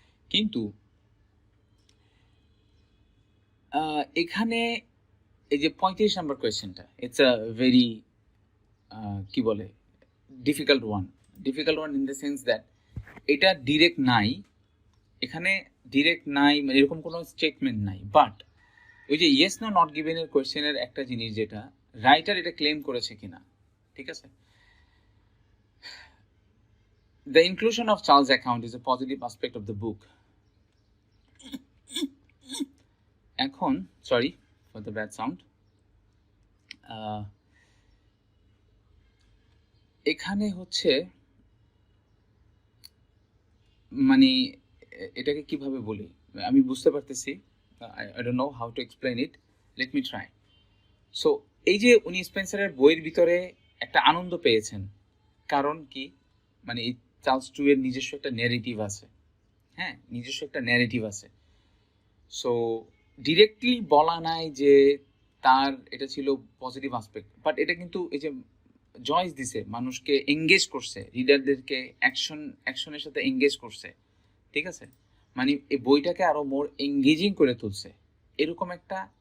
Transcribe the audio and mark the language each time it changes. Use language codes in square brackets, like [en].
[bn] কিন্তু এখানে এই যে 35 নম্বর কোয়েশ্চেনটা, [en] it's a very [bn] কি বলে [en] difficult one in the sense that [bn] এটা ডিরেক্ট নাই, এখানে ডিরেক্ট নাই, মানে এরকম কোনো স্টেটমেন্ট নাই। বাট ওই যে ইয়েস নো নট গিভেনের কোয়েশ্চেনের একটা জিনিস, যেটা রাইটার এটা ক্লেম করেছে কিনা, ঠিক আছে। [en] The inclusion of Charles' account is a positive aspect of the book. এখন, sorry for the bad sound, [bn] এখানে হচ্ছে মানে এটাকে কিভাবে বলি আমি বুঝতে পারতেছি, [en] I don't know how to explain it, let me try. [bn] So এই যে উনি স্পেন্সারের বইয়ের ভিতরে একটা আনন্দ পেয়েছেন, কারণ কি, মানে এই চার্লস টু এর নিজস্ব একটা ন্যারেটিভ আছে, হ্যাঁ নিজস্ব একটা ন্যারেটিভ আছে। সো ডিরেক্টলি বলা নাই যে তার এটা ছিল পজিটিভ আসপেক্ট, বাট এটা কিন্তু এই যে জয়েস দিছে, মানুষকে এঙ্গেজ করছে, রিডারদেরকে অ্যাকশনের সাথে এঙ্গেজ করছে, ঠিক আছে, মানে এই বইটাকে আরো মোর এঙ্গেজিং করে তুলছে, এরকম একটা